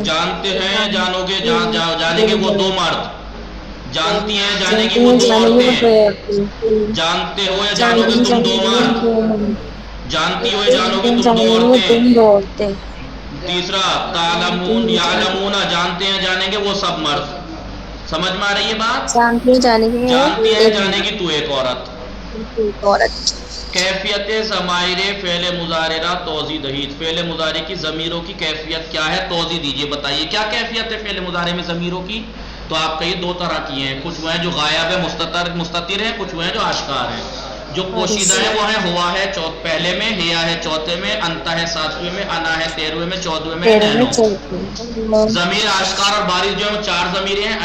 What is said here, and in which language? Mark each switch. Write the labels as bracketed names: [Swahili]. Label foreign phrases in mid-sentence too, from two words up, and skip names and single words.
[Urdu] جانتے ہیں جانو گے جانیں گے وہ دو مرد جانتی ہیں جانے گی وہ دو عورتیں جانتے ہو یا جانو گے تم دو مرد جانتی ہو یا جانو گے تم دو عورتیں تیسرا [Arabic] تعلمون یعلمون [Urdu] جانتے ہیں جانیں گے وہ سب مرد سمجھ میں آ رہی ہے بات جانتی ہے جانے گی تو ایک عورت [Persian] کیفیت ضمائر فعل مضارع توضیح دہید [Urdu] فعل مضارع کی ضمیروں کی کیفیت کیا ہے توضیح دیجئے بتائیے کیا کیفیت ہے فعل مضارع میں ضمیروں کی تو آپ کہیے دو طرح کی ہیں کچھ وہ ہیں جو غائب ہے مستتر ہیں کچھ وہ ہیں جو آشکار ہیں جو پوشیدہ ہے وہ ہے ہوا ہے پہلے میں ہیا ہے چوتھے میں انتا ہے ساتویں میں انا ہے تیرہویں میں چودھویں میں نینو ضمیر آشکار اور بارز جو ہے وہ چار ضمیریں ہیں